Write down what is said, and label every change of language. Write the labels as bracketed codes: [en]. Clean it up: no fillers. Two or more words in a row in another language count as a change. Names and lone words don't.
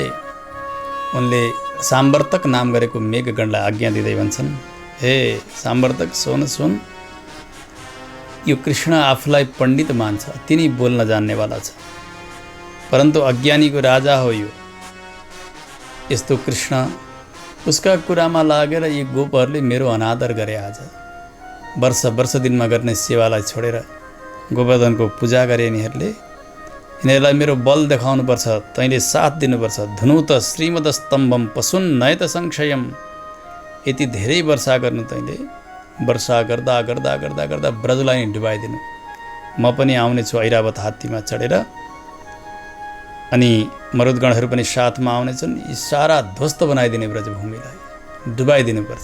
[ne] उनले साम्वर्तक नाम गरेको मेघगणलाई आज्ञा दिँदै भन्छन्, हे साम्वर्तक सुन, यो कृष्ण आफूलाई पण्डित मान्छ, तिनी बोल्न जान्नेवाला छ, परन्तु अज्ञानीको राजा हो यो। यस्तो कृष्ण उसका कुरामा लागेर यी गोपहरूले मेरो अनादर गरे। आज वर्ष दिनमा गर्ने सेवालाई छोडेर गोवर्धनको पूजा गरे यिनीहरूले। यिनीहरूलाई मेरो बल देखाउनुपर्छ, तैँले साथ दिनुपर्छ। [sa] धुनुत श्रीमदस्तम्भम पशुन नयत संशयम। [ne] यति धेरै वर्षा गर्नु तैँले। वर्षा गर्दा गर्दा गर्दा गर्दा ब्रजलाई डुबाइदिनु। म पनि आउनेछु ऐरावत हात्तीमा चढेर, अनि मरुदगणहरू पनि साथमा आउनेछन्। यी सारा ध्वस्त बनाइदिने ब्रजभूमिलाई डुबाइदिनुपर्छ।